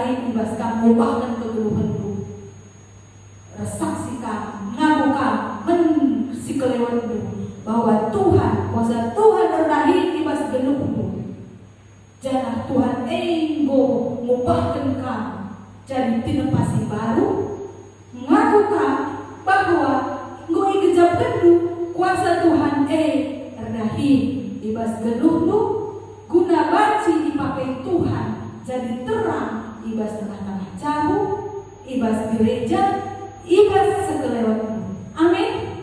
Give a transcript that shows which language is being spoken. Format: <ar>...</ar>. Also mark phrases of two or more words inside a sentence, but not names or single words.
<btx>ibas kamu bahkan kegeluhan saksi kamu ngaku kamu men si kelewat bahwa Tuhan kuasa Tuhan rendahi ibas geluhmu. Jangan Tuhan enggo mengubahkan kamu jadi tinepasi baru. Ngaku kamu bahwa enggo ikejapkan kuasa Tuhan rendahi ibas geluhmu guna banci dipakai Tuhan jadi terang ibas tengah-tengah jauh ibas gereja ibas sekelewatmu.</btx>